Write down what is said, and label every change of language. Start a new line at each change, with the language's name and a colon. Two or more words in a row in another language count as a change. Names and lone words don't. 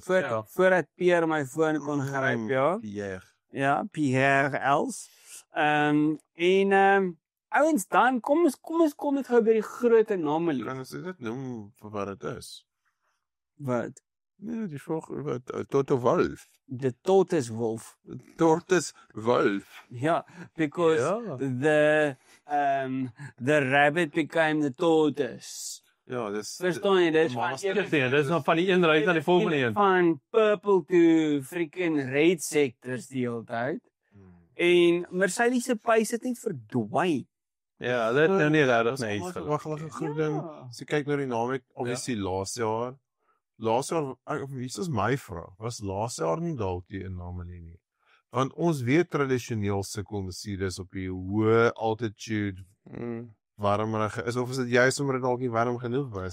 Afrikaans: voordat Pierre my foon kon gryp, ja. Pierre. Ja, Pierre Els. Ouens dan kom dit gou by die groot anomalie. Kan ons dit noem vir wat dit is? Wat? Nee, die vraag wat Toto Wolff.
English: The tortoise wolf. Tortoise Wolff. Ja, because the rabbit became the tortoise.
Afrikaans: Ja, dis Verstaan jy dit? Dis nog van die een ry na die volgende een. Van
English: purple to freaking red sectors
Afrikaans: die hele tyd. En Mercedes se pace het net verdwyn. Ja, dit nou nie regtig nee iets Wag, goed ding. As jy kyk na die naweek, obviously laaste jaar. Laaste jaar, wie is my vraag? Was laaste jaar nie dalk die anomalie nie? Want ons weet tradisioneel sukkel Mercedes op die hoë altitude warmer is of is dit juist omdat dit dalk nie warm genoeg was?